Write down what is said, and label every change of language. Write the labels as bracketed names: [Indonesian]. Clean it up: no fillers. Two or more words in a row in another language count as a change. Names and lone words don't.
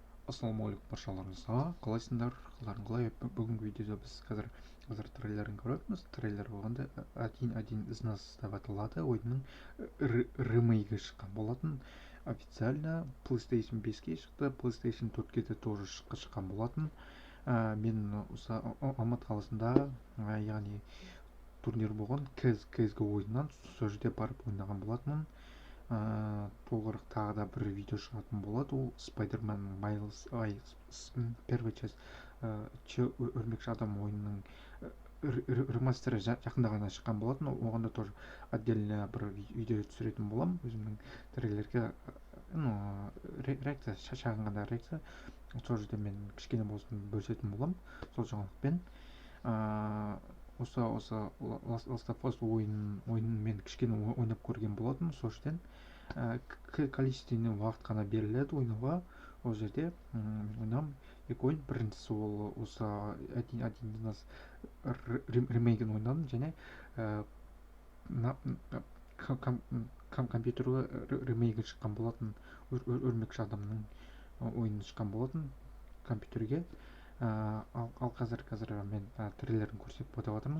[Kazakh] Ассалаумағалейкум баршаларыңызға. Қалайсыңдар? Қалдарың қалай? Бүгінгі видеода біз қазір трейлерін көреміз. Трейлер болғанда [Russian] один из нас [Kazakh] деп аталады. Ойынның ремейгі шыққан болатын. Официально PlayStation 5-ке шықты, PlayStation 4-ке де тоже шыққан болатын. Мен осы Алматы қаласында, яғни турнир болған CSGO ойыннан сол жерде барып ойнаған болатынмын. Толығырақ тағы да бір видео шығатын болады. Ол Spider-Man Miles [Russian] первая часть [Kazakh] өрмекші адам ойынның ремастері жақында ғана шыққан болатын. Оған да [Russian] тоже отдельно [Kazakh] бір видео түсіретін болам. Өзімнің трейлерге реакция, шағын ғана реакция, сол жерде мен кішкене болсын бөлісетін болам сол жаңалықпен. Осы Last of Us ойынын мен кішкене ойнап көрген болатын. Сол жерден количественный уақыт қана беріледі ойнауға. Ол жерде ойнам екі ойын. Біріншісі ол осы [Russian] один из нас [Kazakh] ремейгін ойнадым, және компьютерге ремейгі шыққан болатын. Өрмекші адамның ойыны шыққан болатын компьютерге. Ал қазір мен трейлерін көрсетіп өтіп жатырмыз.